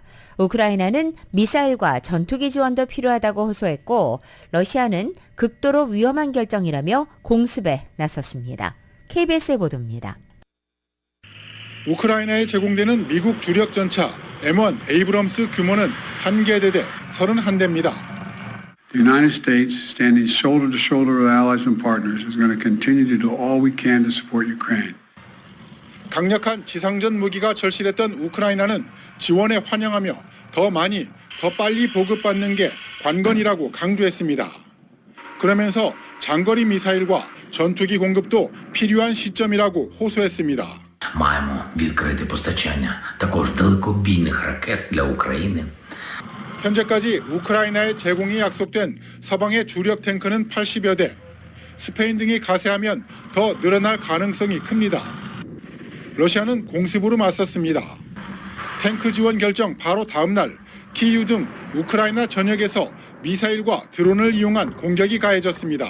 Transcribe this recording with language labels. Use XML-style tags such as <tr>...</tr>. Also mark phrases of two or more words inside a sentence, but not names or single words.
<ko>우크라이나는 미사일과 전투기 지원도 필요하다고 호소했고 러시아는 극도로 위험한 결정이라며 공습에 나섰습니다. KBS의 보도입니다. 우크라이나에 제공되는 미국 주력 전차 M1 에이브럼스 규모는 1개 31대입니다.</ko> <en>The United States, standing shoulder to shoulder with allies and partners, is going to continue to do all we can to support Ukraine.</en> <ko>강력한 지상전 무기가 절실했던 우크라이나는 지원에 환영하며 더 많이, 더 빨리 보급받는 게 관건이라고 강조했습니다. 그러면서 장거리 미사일과 전투기 공급도 필요한 시점이라고 호소했습니다.</ko> <uk>Маємо відкрити постачання також далекобійних ракет для України.</uk> <ko>현재까지 우크라이나에 제공이 약속된 서방의 주력 탱크는 80여 대, 스페인 등이 가세하면 더 늘어날 가능성이 큽니다. 러시아는 공습으로 맞섰습니다. 탱크 지원 결정 바로 다음 날 키이우 등 우크라이나 전역에서 미사일과 드론을 이용한 공격이 가해졌습니다.</ko>